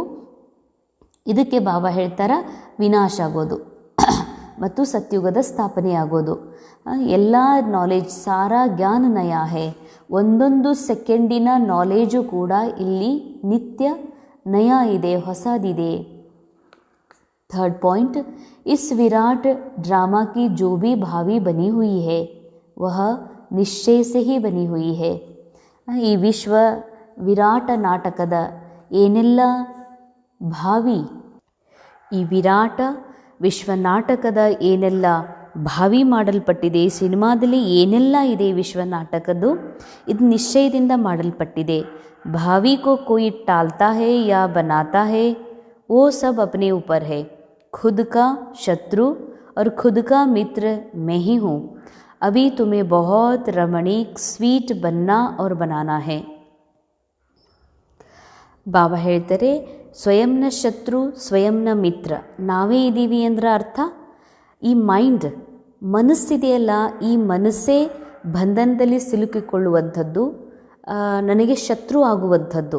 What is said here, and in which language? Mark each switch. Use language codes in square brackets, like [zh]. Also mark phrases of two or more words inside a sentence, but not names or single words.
[kn] ಇದಕ್ಕೆ ಬಾಬಾ ಹೇಳ್ತಾರ ವಿನಾಶ ಆಗೋದು ಮತ್ತು ಸತ್ಯುಗದ ಸ್ಥಾಪನೆ ಆಗೋದು. [hi] ಎಲ್ಲ ನಾಲೆಜ್ सारा ज्ञान नया है. [kn] ಒಂದೊಂದು ಸೆಕೆಂಡಿನ ನಾಲೆಜು ಕೂಡ ಇಲ್ಲಿ ನಿತ್ಯ ನಯಾ ಇದೆ, ಹೊಸದಿದೆ. [en] third point, [hi] इस विराट ड्रामा की जो भी भावी बनी हुई है वह निश्चय से ही बनी हुई है. [kn] ಈ ವಿಶ್ವ ವಿರಾಟ ನಾಟಕದ ಏನೆಲ್ಲ ಭಾವಿ, ಈ ವಿರಾಟ ವಿಶ್ವ ನಾಟಕದ ಏನೆಲ್ಲ ಭಾವಿ ಮಾಡಲ್ಪಟ್ಟಿದೆ, ಸಿನಿಮಾದಲ್ಲಿ ಏನೆಲ್ಲ ಇದೆ ವಿಶ್ವ ನಾಟಕದ್ದು, ಇದು ನಿಶ್ಚಯದಿಂದ ಮಾಡಲ್ಪಟ್ಟಿದೆ. [hi] भावी को कोई टालता है या बनाता है, वो सब अपने ऊपर है. खुद का शत्रु और खुद का मित्र मैं ही हूँ. अभी तुम्हें बहुत रमणीक स्वीट बनना और बनाना है. [kn] ಬಾಬಾ ಹೇಳ್ತಾರೆ, ಸ್ವಯಂನ ಶತ್ರು ಸ್ವಯಂನ ಮಿತ್ರ ನಾವೇ ಇದ್ದೀವಿ ಅಂದ್ರೆ ಅರ್ಥ, ಈ ಮೈಂಡ್ ಮನಸ್ಸಿದೆಯಲ್ಲ, ಈ ಮನಸ್ಸೇ ಬಂಧನದಲ್ಲಿ ಸಿಲುಕಿಕೊಳ್ಳುವಂಥದ್ದು, ನನಗೆ ಶತ್ರು ಆಗುವಂಥದ್ದು.